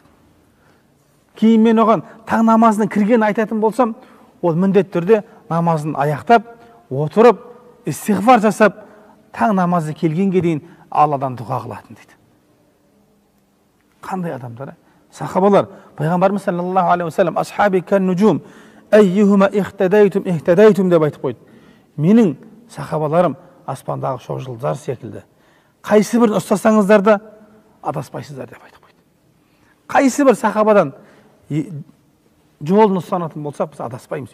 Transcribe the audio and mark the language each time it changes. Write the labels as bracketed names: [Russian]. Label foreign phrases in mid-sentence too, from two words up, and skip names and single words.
[Kazakh] Кейін мен оған таң намазының кіргенін айтатын болсам, ол міндетті түрде намазын аяқтап, отырып, истиғфар жасап, таң намазы келгенге дейін Алладан дұға қылатын дейді. Қандай адамдар? Сахабалар, пайғамбарымыз [Arabic] صلى الله عليه والسلام أصحابي كالنجوم أيهما اهتديتم [Kazakh] деп айтып қойды. Менің сахабаларым аспандағы шоқ жұлдыздар секілді. Қайсы бірін ұстасаңыздар да адаспайсыздар деп айтып қойды. Қайсы бір сахабадан жолын ұстанатын болсақ, біз адаспаймыз.